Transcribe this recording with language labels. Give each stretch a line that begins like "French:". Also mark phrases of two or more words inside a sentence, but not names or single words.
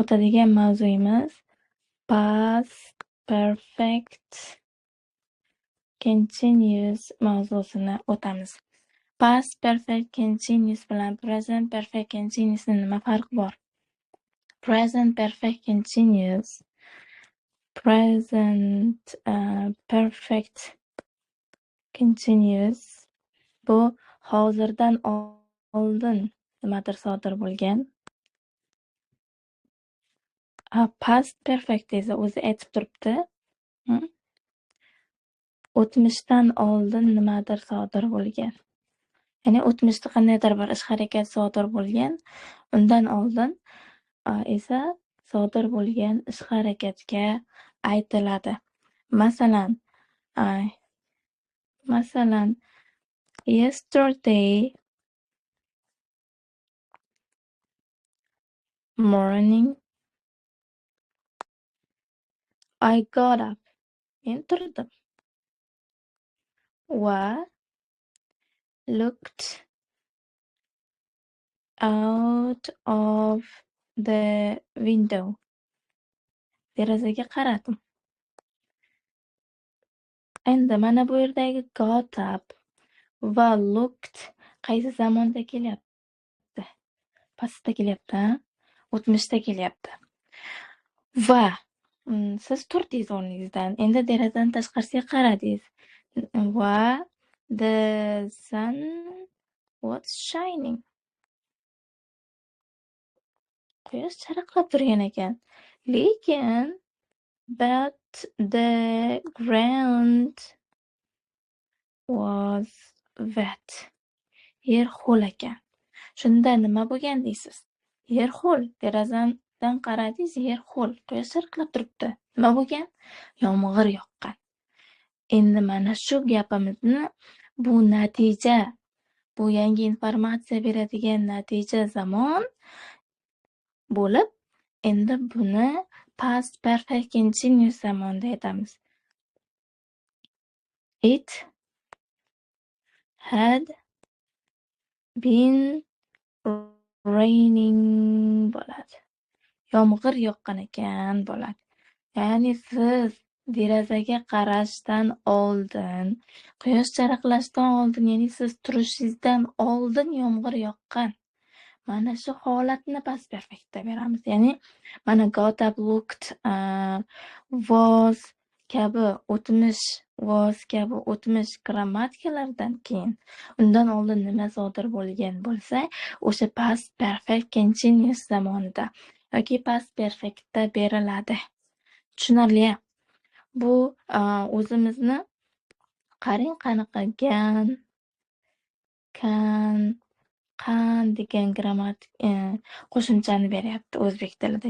Uzbek: o'tadigan mavzuyimiz
English: past perfect continuous
Uzbek: mavzusini o'tamiz.
English: Past perfect continuous
Uzbek: bilan
English: present perfect continuousni
Uzbek: nima farqi bor?
English: Present perfect continuous, present perfect continuous
Uzbek: bu hozirdan oldin nimadir sodir bo'lgan.
English: Past perfect
Uzbek: esa o'zi aytib turibdi. O'tmishdan oldin nimadir sodir bo'lgan. Ya'ni o'tmishda qandaydir bir ish harakat sodir bo'lgan, undan oldin esa sodir bo'lgan ish harakatga aytiladi. Masalan,
English: yesterday morning I got up.
Uzbek: Men turdim.
English: Va looked out of the window.
Uzbek: Derazaga qaradim. Endi mana bu yerdagi
English: got up
Uzbek: va looked qaysi zamonda kelyapti? Pastda kelyapti, o'tmishda kelyapti. Va siz turdingiz o'rningizdan. Endi derazadan tashqarisiga qaradingiz.
English: Va the sun was shining.
Uzbek: Quyosh charaqlab turgan ekan.
English: Lekin but the ground was wet.
Uzbek: Yer ho'l ekan. Shunda nima bo'lgan deysiz? Yer ho'l. Derazadan qaradingiz, yer ho'l. Quyosh charaqlab turibdi. Nima bo'lgan? Yomg'ir yoqqan. Endi mana shu gapimizni bu natija, bu yangi informatsiya beradigan natija zamon bo'lib, endi buni
English: past perfect continuous
Uzbek: zamonda aytamiz.
English: It had been raining bo'ladi.
Uzbek: Yomg'ir yoqqan ekan bo'ladi. Ya'ni siz derazaga qarashdan oldin, quyosh charaqlashdan oldin, ya'ni siz turishingizdan oldin yomg'ir yoqqan. Mana shu holatni
English: past perfektda
Uzbek: beramiz. Ya'ni mana
English: got up, looked, was
Uzbek: kabi o'tmish grammatikalardan keyin undan oldin nima sodir bo'lgan bo'lsa, o'sha
English: past perfect continuous
Uzbek: zamonida yoki
English: past perfektda
Uzbek: beriladi. Tushunarli? Bu o'zimizni qarang qanaqa qan degan grammatik qo'shimchani beryapti o'zbek tilida.